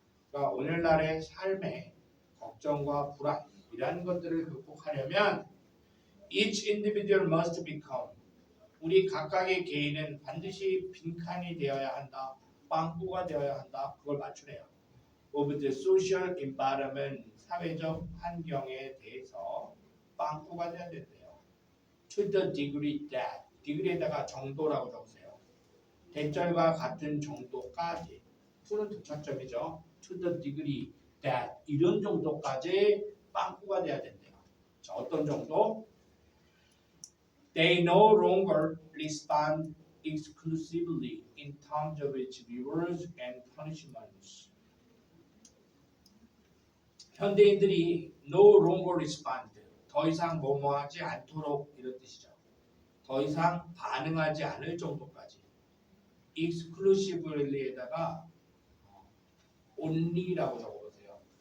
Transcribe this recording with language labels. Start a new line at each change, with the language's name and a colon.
Korean: 그러니까 오늘날의 삶의 걱정과 불안 이러한 것들을 극복하려면
English: each individual must become
Korean: 우리 각각의 개인은 반드시 빈칸이 되어야 한다. 빵꾸가 되어야 한다. 그걸 맞추래요.
English: of the social environment
Korean: 사회적 환경에 대해서 빵꾸가 돼야 된대요.
English: to the degree that degree에다가
Korean: 정도라고 적으세요. 대절과 같은 정도까지 to는 도착점이죠.
English: to the degree that
Korean: 이런 정도까지 빵꾸가 돼야 된대요. 자, 어떤 정도?
English: They no longer respond exclusively in terms of its rewards and punishments.
Korean: 현대인들이
English: no longer respond
Korean: 더 이상 뭐뭐하지 않도록 이런 뜻이죠. 더 이상 반응하지 않을 정도까지 exclusively에다가 only라고 적어보세요.